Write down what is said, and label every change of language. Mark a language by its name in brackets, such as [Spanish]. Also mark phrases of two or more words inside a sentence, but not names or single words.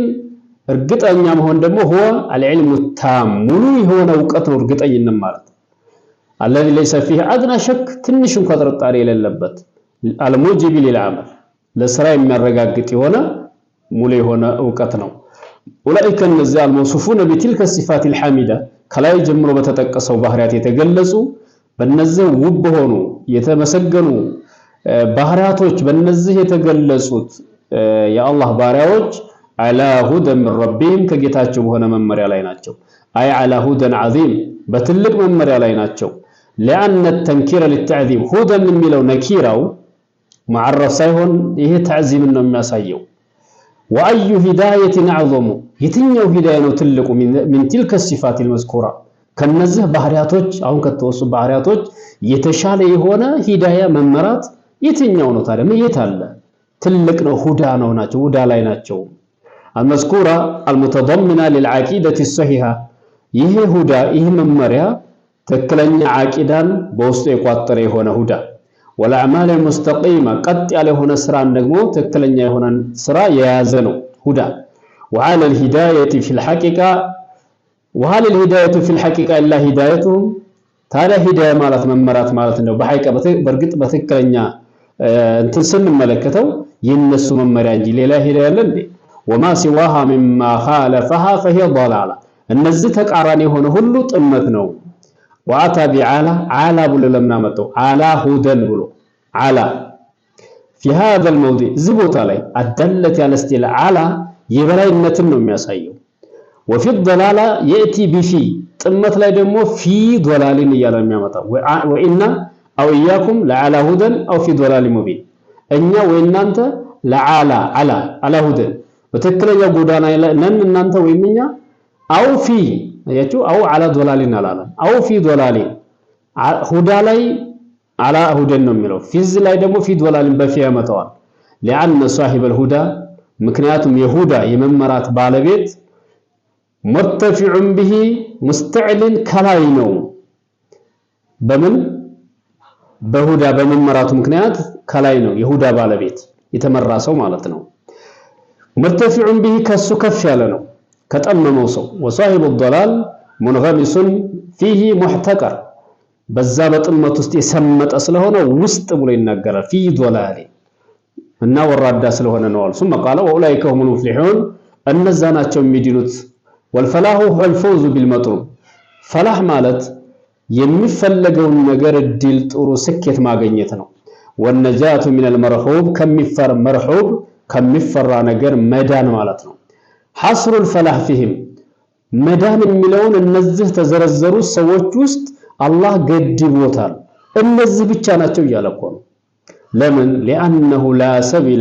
[Amharic] እርግጠኛ መሆን ደግሞ [Arabic] هو العلم التام [Amharic] ሙሉ የሆነ ዕውቀት ነው። እርግጠኝነት ማለት [Arabic] الذي ليس فيه أدنى شك [Amharic] ትንሽ እንኳን ጥርጣሬ የሌለበት [Arabic] الموجب للعمل [Amharic] ለስራ የሚያረጋግጥ የሆነ ሙሉ የሆነ ዕውቀት ነው። [Arabic] أولئك الذين الموصوفون بتلك الصفات الحامدة [Amharic] ከላይ ጀምሮ በተጠቀሰው ባህሪያት የተገለጹ በእነዚህ ውብ ሆኑ የተመሰገኑ ባህሪያቶች በእነዚህ የተገለጹት የአላህ ባሪያዎች [Arabic] على هدى من ربهم [Amharic] ከጌታቸው በሆነ መመሪያ ላይ ናቸው። አይ [Arabic] على هدى عظيم [Amharic] በትልቅ መመሪያ ላይ ናቸው። [Arabic] لأن التنكير للتعظيم هدى [Amharic] የሚለው ነኪራው معرف ሳይሆን ይሄ ተዕዚም ነው የሚያሳየው። [Arabic] وأي هداية أعظم [Amharic] የትኛው ሂዳያ ነው ትልቁ [Arabic] من تلك الصفات المذكورة [Amharic] ከነዚህ ባህሪያቶች አሁን ከተወሱ ባህሪያቶች የተሻለ የሆነ ሂዳያ መመራት የትኛው ነው ታዲያ? የት አለ? ትልቅ ነው። ሁዳ ነው ናቸው ሁዳ ላይ ናቸው። [Arabic] المذكورة المتضمنة للعقيدة الصحيحة [Amharic] ይሄ ሁዳ ይሄ መመሪያ ትክክለኛ አቂዳን በውስጡ የቋጠረ የሆነ ሁዳ [Arabic] والأعمال المستقيمة [Amharic] ቀጥ ያለ የሆነ ስራን ደግሞ ትክክለኛ የሆነ ስራ የያዘ ነው። ሁዳ [Arabic] وعلى الهداية في الحقيقة وهل الهداية في الحقيقة إلا هدايتهم [Amharic] ታዲያ ሂዳያ ማለት መመራት ማለት ነው። በርግጥ በትክክለኛ እንትን ስንመለከተው የነሱ መመሪያ እንጂ ሌላ ሂዳያ አለ እንዴ? [Arabic] وما سواها مما خالفها فهي ضلاله [Amharic] እነዚህ ተቃራኒ የሆነ ሁሉ ጥመት ነው። [Arabic] وأتى بعلى [Amharic] ዓላ ብሎ ለምን አመጣው? [Arabic] على هدى [Amharic] ብሎ ዓላ [Arabic] في هذا الموضع [Amharic] እዚህ ቦታ ላይ አደለት ያለ ስቲል ዓላ የበላይነትን ነው የሚያሳየው። [Arabic] وفي الضلاله ياتي بفي [Amharic] ጥመት ላይ ደግሞ [Arabic] في ضلال [Amharic] እያለ የሚያመጣው [Arabic] وإنا أو إياكم لعلى هدى أو في ضلال [Amharic] ሙቢን እኛ ወይናንተ [Arabic] لعلى على هدى [Amharic] በትክክለኛ ጎዳና ነን እናንተ ወይም እኛ [Arabic] أو في [Amharic] አያችሁ [Arabic] أو على ضلال [Amharic] አላለም [Arabic] أو في ضلال [Amharic] ሁዳ ላይ [Arabic] على هدى [Amharic] ነው የሚለው ፊዝ ላይ ደግሞ [Arabic] في ضلال [Amharic] በፊ ያመጣዋል [Arabic] لأن صاحب الهدى [Amharic] ምክንያቱም የሁዳ የመመራት ባለቤት [Arabic] مرتفع به مستعل [Amharic] ከላይ ነው በምን በሁዳ በመመራቱ ምክንያት ከላይ ነው የሁዳ ባለቤት የተመራ ሰው ማለት ነው። [Arabic] مرتفع به [Amharic] ከሱ ከፍ ያለ ነው ከጠመመው ሰው [Arabic] وصاحب الضلال منغمس فيه محتقر [Amharic] በዛ በጥመት ውስጥ የሰመጠ ስለሆነ ውስጥ ብሎ ይናገራል [Arabic] في ضلال [Amharic] እና ወራዳ ስለሆነ ነው አሉ [Arabic] ثم قال واولئك هم المفلحون [Amharic] እነዛ ናቸው የሚድኑት [Arabic] والفلاح هو الفوز بالمطلوب [Amharic] ፈላህ ማለት የሚፈለገውን ነገር እድል ጥሩ ስኬት ማግኘት ነው። [Arabic] والنجاة من المرحوب [Amharic] ከሚፈራ ነገር መዳን ማለት ነው። [Arabic] حصر الفلاح فيهم [Amharic] መዳን የሚለውን እነዚህ ተዘረዘሩ ሰዎች ውስጥ አላህ ገድቦታል። እነዚህ ብቻ ናቸው እያለ እኮ ነው። ለምን [Arabic] لأنه لا سبيل